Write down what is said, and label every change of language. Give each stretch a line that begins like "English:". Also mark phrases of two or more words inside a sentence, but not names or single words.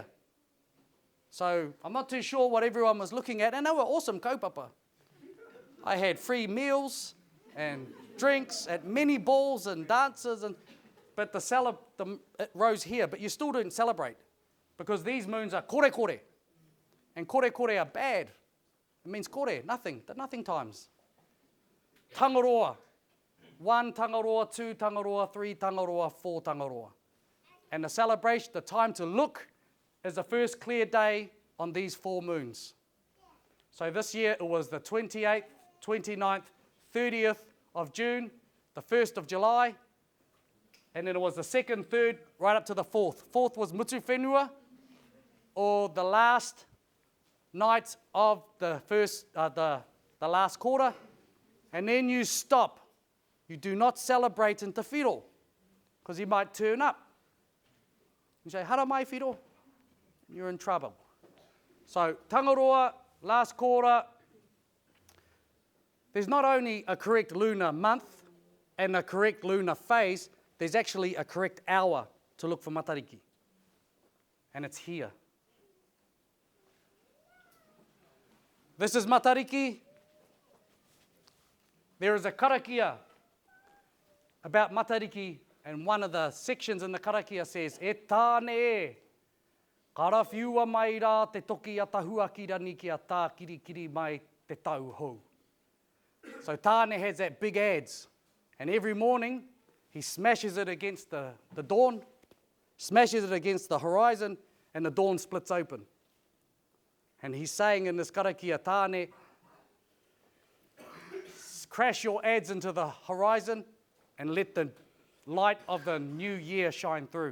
English: So I'm not too sure what everyone was looking at, and they were awesome kaupapa. I had free meals and drinks at many balls and dances, but it rose here, but you still didn't celebrate because these moons are
Māori: kore kore,
English: and
Māori: kore kore
English: are bad. It means kore, nothing, the nothing times. Tangaroa, 1 Tangaroa, 2 Tangaroa, 3 Tangaroa, 4 Tangaroa. And the celebration, the time to look, is the first clear day on these 4 moons. So this year it was the 28th, 29th, 30th of June, the 1st of July, and then it was the second, third, right up to the fourth. Fourth was
Māori: mutu whenua,
English: or the last night of the first, the last quarter, and then you stop. You do not celebrate in
Māori: te whiro,
English: because he might turn up. You say,
Māori: hara mai whiro,
English: you're in trouble. So, Tangaroa, last quarter, there's not only a correct lunar month and a correct lunar phase, there's actually a correct hour to look for matariki. And it's here. This is matariki. There is a karakia about matariki, and one of the sections in the karakia says,
Māori: e tāne e, karawhiua mai rā te toki a tahua ki rani ki a tā kirikiri mai te tau hou.
English: So Tāne has that big adze, and every morning he smashes it against the dawn, smashes it against the horizon, and the dawn splits open. And he's saying in this karakia, Tāne, crash your adze into the horizon and let the light of the new year shine through.